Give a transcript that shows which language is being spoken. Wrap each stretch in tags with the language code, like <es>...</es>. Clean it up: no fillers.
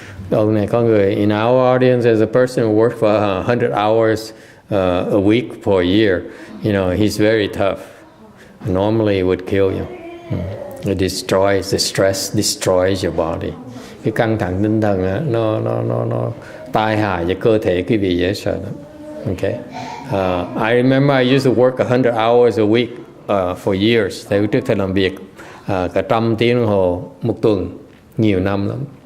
<vi>Ông này có người</vi> <en>in our audience, there's a person who worked for 100 hours a week for a year. You know, he's very tough. Normally it would kill you. It destroys, the stress destroys your body.</en> <vi>Cái căng thẳng tinh thần á, nó tai hại cho cơ thể quý vị dễ sợ lắm.</vi> <en>Okay. I remember I used to work 100 hours a week for years.</en> <vi>Tại trước thầy làm việc cả 100 tiếng đồng hồ một tuần, nhiều năm lắm.</vi>